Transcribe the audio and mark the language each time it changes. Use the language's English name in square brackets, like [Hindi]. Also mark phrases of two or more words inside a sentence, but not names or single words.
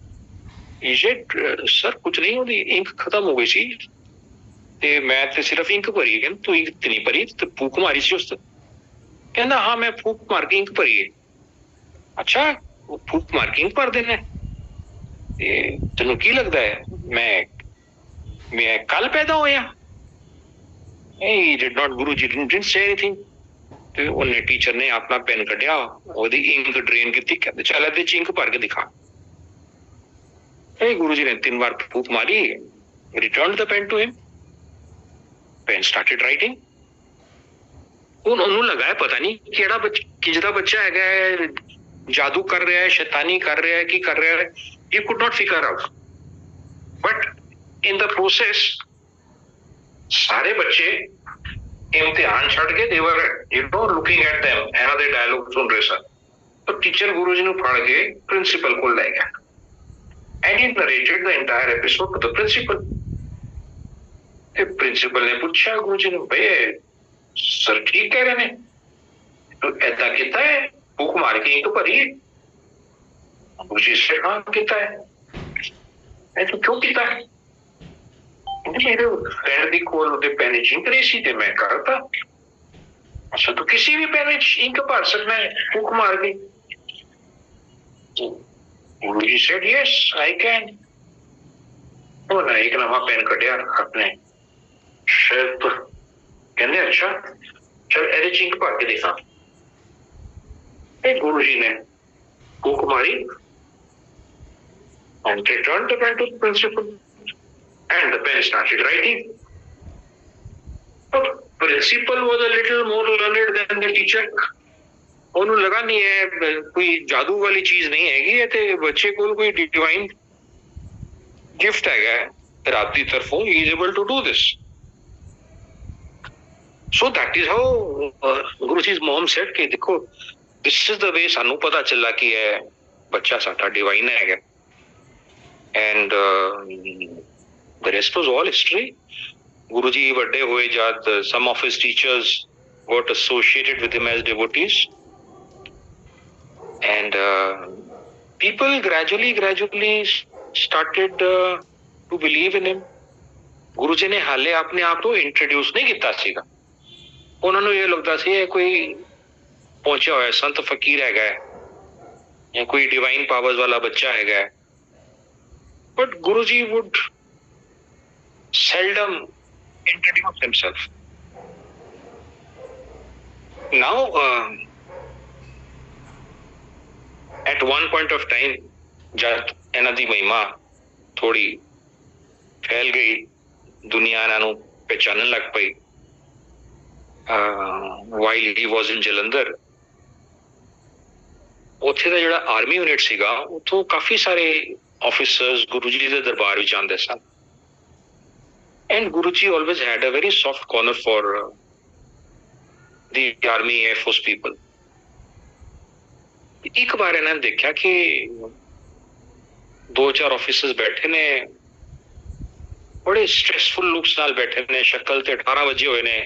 [Punjabi] ਸਰ ਕੁਝ ਨਹੀਂ, ਉਹਦੀ ਇੰਕ ਖਤਮ ਹੋ ਗਈ ਸੀ ਤੇ ਮੈਂ ਤੇ ਸਿਰਫ ਇੰਕ ਭਰੀ। ਕਹਿੰਦਾ ਤੂੰ ਇੰਕ ਤੇ ਨਹੀਂ ਭਰੀ, ਤੇ ਫੂਕ ਮਾਰੀ ਸੀ ਉਸ ਤੇ। ਕਹਿੰਦਾ ਹਾਂ ਮੈਂ ਫੂਕ ਮਾਰ ਕੇ ਇੰਕ ਭਰੀ ਹੈ। ਅੱਛਾ ਉਹ ਫੂਕ ਮਾਰ ਕੇ ਇੰਕ ਭਰ ਦੇਣਾ ਤੇ ਤੈਨੂੰ ਕੀ ਲੱਗਦਾ ਹੈ ਮੈਂ ਕੱਲ ਪੈਦਾ ਹੋਇਆ? [English] He did not, Guruji didn't say anything. [Punjabi] ਤੇ ਉਹਨੇ ਟੀਚਰ ਨੇ ਆਪਣਾ ਪੈਨ ਕੱਢਿਆ, ਉਹਦੀ ਇੰਕ ਡਰੇਨ ਕੀਤੀ, ਕਹਿੰਦੇ ਚੱਲ ਇਹਦੇ ਚ ਇੰਕ ਭਰ ਕੇ ਦਿਖਾ। ਗੁਰੂ ਜੀ ਨੇ 3 ਵਾਰ ਫੂਕ ਮਾਰੀ, [English] returned the pen to him. Pen started writing. [Punjabi] ਉਹਨੂੰ ਲੱਗਾ ਪਤਾ ਨਹੀਂ ਕਿਹੜਾ ਕਿਹਦਾ ਬੱਚਾ ਹੈਗਾ ਹੈ, ਜਾਦੂ ਕਰ ਰਿਹਾ ਹੈ, ਸ਼ੈਤਾਨੀ ਕਰ ਰਿਹਾ ਹੈ, ਕੀ ਕਰ ਰਿਹਾ ਹੈ। [English] He could not figure out. But in the process [Punjabi] ਸਾਰੇ ਬੱਚੇ ਇਮਤਿਹਾਨ ਛੱਡ ਕੇ [English] they were looking at them, [Punjabi] ਇਹਨਾਂ ਦੇ ਡਾਇਲੋਗ ਸੁਣ ਰਹੇ ਸਨ। ਤਾਂ ਟੀਚਰ ਗੁਰੂ ਜੀ ਨੂੰ ਫੜ ਕੇ ਪ੍ਰਿੰਸੀਪਲ ਕੋਲ ਲੈ ਗਿਆ [English] and he narrated the entire episode to the principal. [Punjabi] ਤੇ ਪ੍ਰਿੰਸੀਪਲ ਨੇ ਪੁੱਛਿਆ ਗੁਰੂ ਜੀ ਨੂੰ, ਬਈ ਸਰ ਠੀਕ ਕਹਿ ਰਹੇ ਨੇ, ਏਦਾਂ ਕੀਤਾ ਹੈ, ਫੂਕ ਮਾਰ ਕੇ ਇੰਕ ਭਰੀ? ਗੁਰੂ ਜੀ ਨੇ ਹਾਂ ਕੀਤਾ ਹੈ। ਇਹ ਤੂੰ ਕਿਉਂ ਕੀਤਾ? ਮੇਰੇ ਫਰੈਂਡ ਦੀ ਕੋਲ ਉਹਦੇ ਪੈਨ ਵਿੱਚ ਇੰਕ ਨਹੀਂ ਸੀ ਤੇ ਮੈਂ ਕਰਤਾ। ਅੱਛਾ ਤੂੰ ਕਿਸੇ ਵੀ ਪੈਨ ਵਿੱਚ ਇੰਕ ਭਰ ਸਕਦਾ ਹੈ ਫੂਕ ਮਾਰ ਕੇ? [English] Guruji said, yes, I can. [Punjabi] ਉਹਨੇ ਇੱਕ ਨਵਾਂ ਪੈਨ ਕੱਢਿਆ ਆਪਣੇ ਸ਼ਰਟ ਤੋਂ, ਕਹਿੰਦੇ ਅੱਛਾ ਚਲ ਇਹਦੇ ਚ ਇੰਕ ਭਰ ਕੇ ਦੇਖਾਂ। ਇਹ ਗੁਰੂ ਜੀ ਨੇ ਫੂਕ ਮਾਰੀ [English] and returned the pen to the principal and the pen started writing. But principal was a little more learned than the teacher. [Punjabi] ਉਹਨੂੰ ਲੱਗਾ ਨਹੀਂ ਹੈ ਕੋਈ ਜਾਦੂ ਵਾਲੀ ਚੀਜ਼ ਨਹੀਂ ਹੈਗੀ ਹੈ ਤੇ ਬੱਚੇ ਕੋਲ ਕੋਈ [English] divine gift [Punjabi] ਹੈਗਾ ਰੱਬ ਦੀ ਤਰਫੋਂ, [English] he is able to do this. So that is how Guruji's mom said [Punjabi] ਕਿ ਦੇਖੋ [English] this is the way [Punjabi] ਸਾਨੂੰ ਪਤਾ ਚੱਲਾ ਕਿ ਇਹ ਬੱਚਾ ਸਾਡਾ ਡਿਵਾਈਨ ਹੈਗਾ। [English] And the rest was all history. Guruji [Punjabi] ਵੱਡੇ ਹੋਏ ਜਦ [English] some of his teachers got associated with him as devotees. And people gradually started to believe in him. [Punjabi] ਗੁਰੂ ਜੀ ਨੇ ਹਾਲੇ ਆਪਣੇ ਆਪ ਨੂੰ ਇੰਟਰੋਡਿਊਸ ਨਹੀਂ ਕੀਤਾ ਸੀਗਾ। ਉਹਨਾਂ ਨੂੰ ਇਹ ਲੱਗਦਾ ਸੀ ਇਹ ਕੋਈ ਪਹੁੰਚਿਆ ਹੋਇਆ ਸੰਤ ਫਕੀਰ ਹੈਗਾ ਜਾਂ ਕੋਈ [English] divine powers [Punjabi] ਵਾਲਾ ਬੱਚਾ ਹੈਗਾ। [English] ਬਟ ਗੁਰੂ ਜੀ would seldom introduce himself. Now, at one point of time, [Punjabi] ਜਦ ਇਹਨਾਂ ਦੀ ਮਹਿਮਾ ਥੋੜੀ ਫੈਲ ਗਈ, ਦੁਨੀਆ ਇਹਨਾਂ ਨੂੰ ਪਹਿਚਾਨਣ ਲੱਗ ਪਈ, [English] while he was in [Punjabi] ਜਲੰਧਰ, ਉੱਥੇ ਦਾ ਜਿਹੜਾ ਆਰਮੀ ਯੂਨਿਟ ਸੀਗਾ ਉੱਥੋਂ ਕਾਫੀ ਸਾਰੇ ਆਫਿਸਰਸ ਗੁਰੂ ਜੀ ਦੇ ਦਰਬਾਰ ਵਿੱਚ ਆਉਂਦੇ ਸਨ। [English] And Guruji always had a very soft corner for the army air force people. [Punjabi] ਇੱਕ ਵਾਰ ਇਹਨਾਂ ਨੇ ਦੇਖਿਆ ਕਿ 2-4 ਆਫਿਸਰਸ ਬੈਠੇ ਨੇ, ਬੜੇ [English] stressful looks [Punjabi] ਨਾਲ ਬੈਠੇ ਨੇ, ਸ਼ਕਲ ਤੇ 18 ਵਜੇ ਹੋਏ ਨੇ।